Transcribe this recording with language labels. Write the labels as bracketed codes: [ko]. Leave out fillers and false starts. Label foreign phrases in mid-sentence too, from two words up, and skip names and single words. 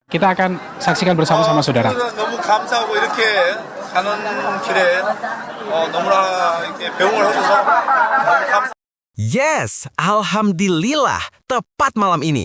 [id] Kita akan saksikan bersama-sama saudara. [ko] 너무 감사하고 이렇게 가는 길에 너무나 이렇게 배웅을 해줘서 너무 감사. [id] Yes, alhamdulillah, tepat malam ini.